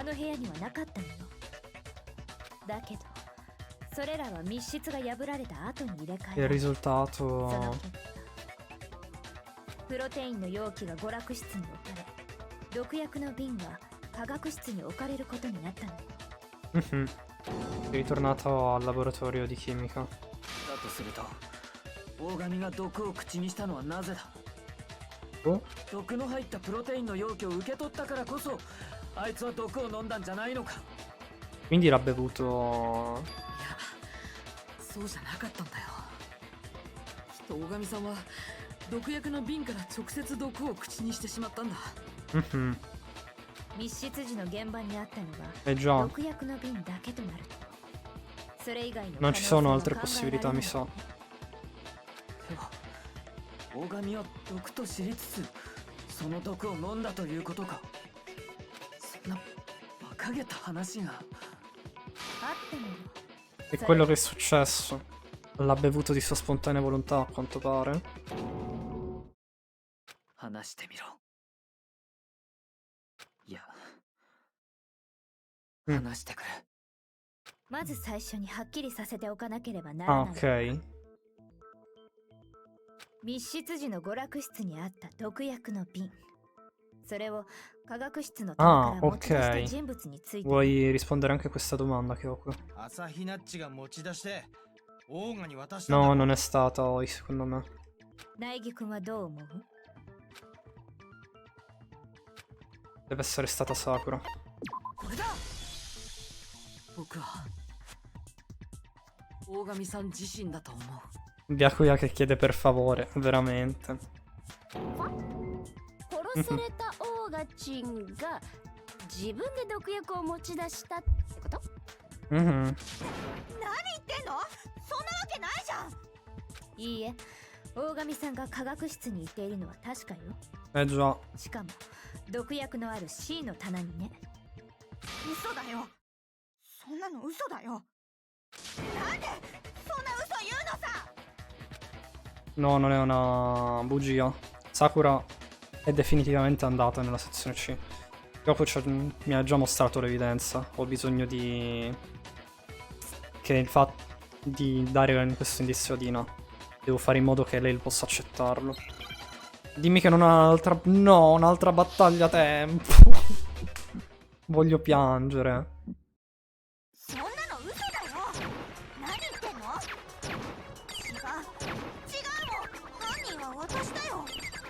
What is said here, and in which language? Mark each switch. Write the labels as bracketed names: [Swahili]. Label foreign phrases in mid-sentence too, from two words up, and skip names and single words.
[Japanese] あの部屋にはなかったのよ。だけどそれらは密室が破られた後に入れ替え [Italian] Il [Japanese] られ、その [Italian] risultato. [Japanese] 結果プロテインの容器が娯楽室に置かれ、毒薬の瓶が化学室に置かれることになったのよ。 Mhm. [Italian] Ritornato al laboratorio di chimica. [Japanese] だとすると大神が毒を口にしたのはなぜだ？ Oh? 毒の入ったプロテインの容器を受け取ったからこそあいつは毒を飲んだんじゃないのか？ [Italian] Quindi l'ha bevuto. [Japanese] いや、そうじゃなかったんだよ。きっと大神さんは毒薬の瓶から直接毒を口にしてしまったんだ。 Mhm. 密室時の現場にあったの Eh が [Italian] già. [Japanese] 毒薬の瓶だけとなると、それ以外の [Italian] Non ci sono [Japanese] 可 [Italian] altre [Japanese] 能性は考えら [Italian] possibilità, [Japanese] れない [Italian] mi sa. [Japanese] では大神は毒と知りつつその毒を飲んだということか？そんな馬鹿げた話が。あったのよ。 [Italian] È quello che è successo. L'ha bevuto di sua spontanea volontà, a quanto pare. [Japanese] 話してみろ。いや、うん話してくれ。まず最初にはっきりさせておかなければなら Ah, ない。 [Italian] ok. [Japanese] 密室時の娯楽室にあった毒薬の瓶、それを化学室の戸から持ち出した人物について、 [Italian] Vuoi rispondere anche a questa domanda che ho qui? [Japanese] 朝日ナッチが持ち出してオーガに渡したん [Italian] No, [Japanese] だ。 [Italian] non è stata Oi, secondo me. [Japanese] 苗木君はどう思う？ [Italian] Deve essere stata Sakura. [Japanese] これだ。僕は大神さん自身だと思う。 [Italian] Byakuya che chiede per favore, veramente. [Japanese] 殺されたオーガチンが自分で毒薬を持ち出したってこと？ Mhm. 何言ってんの？そんなわけないじゃん。いいえ、大神さんが化学室に行っているのは確かよ。 [Italian] Eh già. [Japanese] しかも毒薬のある C の棚にね。嘘だよ。そんなの嘘だよ。なんでそんな嘘言うのさ。 [Italian] No, non è una bugia. Sakura è definitivamente andata nella sezione C. Dopo mi ha già mostrato l'evidenza. Ho bisogno di... che il fatto di dare questo indizio a Dina. Devo fare in modo che lei possa accettarlo. Dimmi che non ha un'altra... No, un'altra battaglia a tempo. Voglio piangere. [Japanese] そんなの嘘だよ。何言ってんの？違う。違うもん。犯人は私だよ。